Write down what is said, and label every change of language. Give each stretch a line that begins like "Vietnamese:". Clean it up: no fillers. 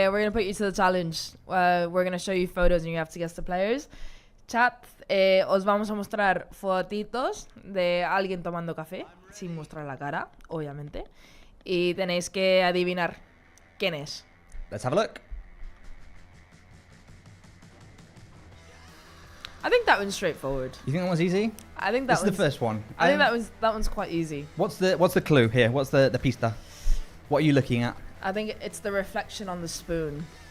English: put you to the challenge. We're gonna show you photos and you have to guess the players.
Spanish: Chat, os vamos a mostrar fotitos de alguien tomando café, sin mostrar la cara, obviamente, y tenéis que adivinar quién es.
English: Let's have a look. I think that one's straightforward. You think that one's easy? I think that This is the first one. I think that one's quite easy. What's the clue here? What's the pista? What are you looking at? I think it's the reflection on the spoon.